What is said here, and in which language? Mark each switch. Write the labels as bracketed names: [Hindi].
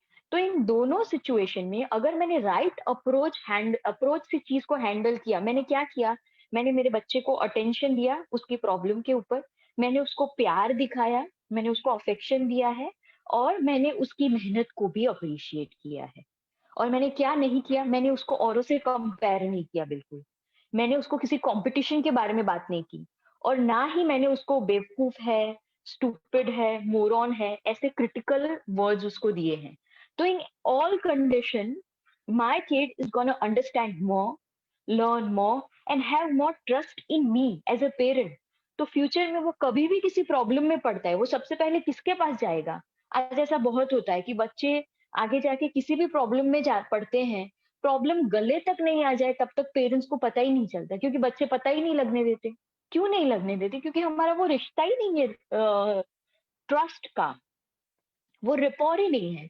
[Hindi] तो इन दोनों सिचुएशन में अगर मैंने राइट अप्रोच से चीज को हैंडल किया, मैंने क्या किया, मैंने मेरे बच्चे को अटेंशन दिया उसकी प्रॉब्लम के ऊपर, मैंने उसको प्यार दिखाया, मैंने उसको अफेक्शन दिया है, और मैंने उसकी मेहनत को भी अप्रिशिएट किया है. और मैंने क्या नहीं किया, मैंने उसको औरों से कंपेयर नहीं किया, बिल्कुल मैंने उसको किसी कंपटीशन के बारे में बात नहीं की, और ना ही मैंने उसको बेवकूफ है, स्टूपिड है, मोरॉन है, ऐसे क्रिटिकल वर्ड्स उसको दिए हैं. [English] तो in all condition my kid is going to understand more, learn more, and have more trust in me as a parent. [Hindi] तो फ्यूचर में वो कभी भी किसी प्रॉब्लम में पड़ता है, वो सबसे पहले किसके पास जाएगा. आज ऐसा बहुत होता है कि बच्चे आगे जाके किसी भी प्रॉब्लम में जा पड़ते हैं, प्रॉब्लम गले तक नहीं आ जाए तब तक पेरेंट्स को पता ही नहीं चलता, क्योंकि बच्चे पता ही नहीं लगने देते. क्यों नहीं लगने देते, क्योंकि हमारा वो रिश्ता ही नहीं है ट्रस्ट का, वो रिपोर ही नहीं है.